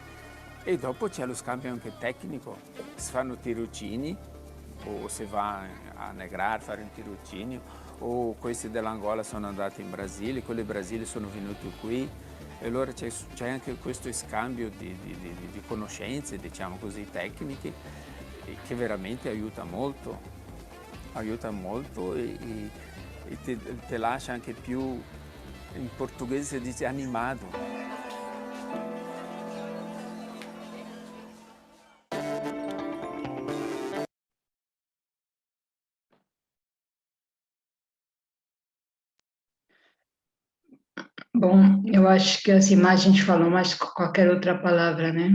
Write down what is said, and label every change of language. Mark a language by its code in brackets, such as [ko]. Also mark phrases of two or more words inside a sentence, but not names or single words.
[it] E dopo c'è lo scambio anche tecnico, si fanno tirocini o si va a Negrar a fare un tirocinio, o questi dell'Angola sono andati in Brasile, quelli del Brasile sono venuti qui, e allora c'è anche questo scambio di conoscenze, diciamo così, tecniche, che veramente aiuta molto e te lascia anche più, in portoghese si dice animado. [pt] Bom, eu acho que as imagens falam mais que qualquer outra palavra, né?